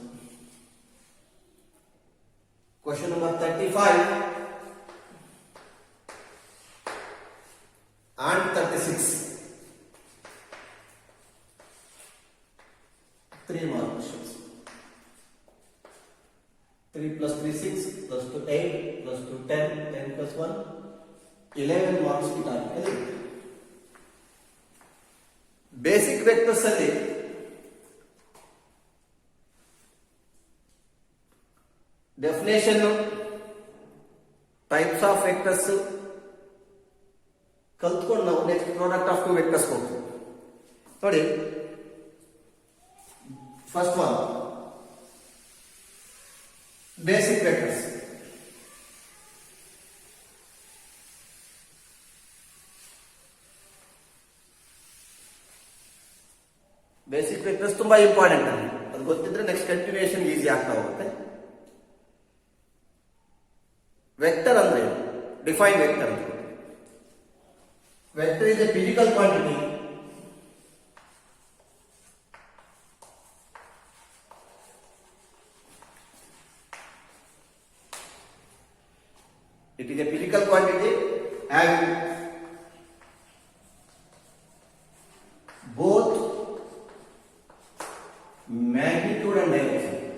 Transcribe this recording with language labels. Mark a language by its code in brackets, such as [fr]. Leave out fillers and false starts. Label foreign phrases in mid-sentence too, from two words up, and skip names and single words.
[en] question number 35 and 36 3 mark questions. 3 plus 3 6 plus 2 8 plus 2 10 10 plus 1 11 marks [hi] की टारगेट है. [en] basic vectors [kn] ಅಲ್ಲಿ ಡೆಫಿನೇಷನ್, [en] types of vectors [kn] ಕಲ್ತ್ಕೊಂಡು ನಾವು [en] next product of two vectors [kn] ಹೋಗ್ತೀವಿ. ನೋಡಿ, [en] first one basic vectors. basic vectors [kn] ತುಂಬಾ ಇಂಪಾರ್ಟೆಂಟ್. ಅದು ಗೊತ್ತಿದ್ರೆ [en] next continuation easy [kn] ಆಗ್ತಾ ಹೋಗುತ್ತೆ. ವೆಕ್ಟರ್ ಅಂದ್ರೆ [en] define vector [kn] ಅಂತ. [en] Vector is a physical quantity having both magnitude and direction.